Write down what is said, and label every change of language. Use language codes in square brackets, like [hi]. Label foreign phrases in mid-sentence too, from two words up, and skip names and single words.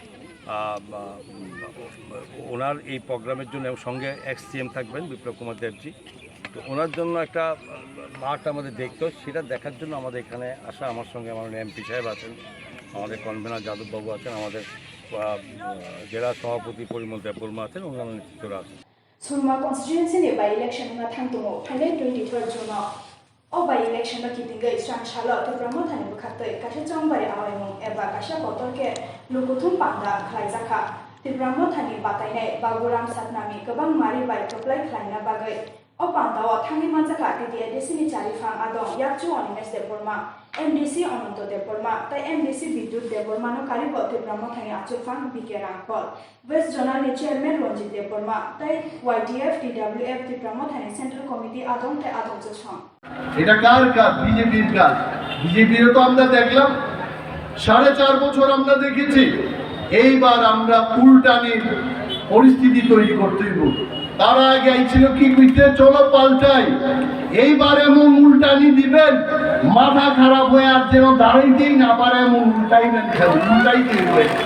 [bn] ওনার এই প্রোগ্রামের জন্য এবং সঙ্গে এক্স-সিএম থাকবেন বিপ্লব কুমার দেবজি তো ওনার জন্য একটা মাঠ আমাদের দেখতে সেটা দেখার জন্য আমাদের এখানে আসা আমার সঙ্গে মাননীয় এমপি সাহেব আছেন আমাদের কনভেনার যাদববাবু আছেন আমাদের জেলা সভাপতি পরিমল দেববর্মা আছেন অন্যান্য নেতৃত্বরা আছেন [trp] সুরমা কনস্টিটিউয়েন্সি ni [en] by election [trp] na thangtongo phainai 23 June o [en] by election [trp] na kitingai sangshalo TRIPURA thani bukhatoi kasha chongbari awaimung eba kasha botolke lokuthum panda khlaijakha TRIPURA thani batainai baburam satnami gobang mari bai koplai khlaina bagai o pandao thangi manjaka TDIDC ni charifang adong yakchu onines Debbarma MDC Ononto Debbarma tai MDC Bidut Debbarma no karibo TRIPURA thani achufang BK Rangpol [en] West Zonal [trp] ni chairman Ronjit Debbarma tai YDF TWF TRIPURA thani [en] central committee [trp] adong tai adong chong [bn] এটা কার কাজ বিজেপির কাজ বিজেপিরও তো আমরা দেখলাম 4.5 বছর আমরা দেখেছি এইবার আমরা উল্টানির পরিস্থিতি তৈরি করতে হইব তার আগে আইছিল কি কইতে চলো পাল্টাই এইবার এমন উল্টানি দিবেন মাথা খারাপ হয়ে আর যেন দাঁড়াইতেই না পারে এমন উল্টাইবেন উল্টাইতে হবে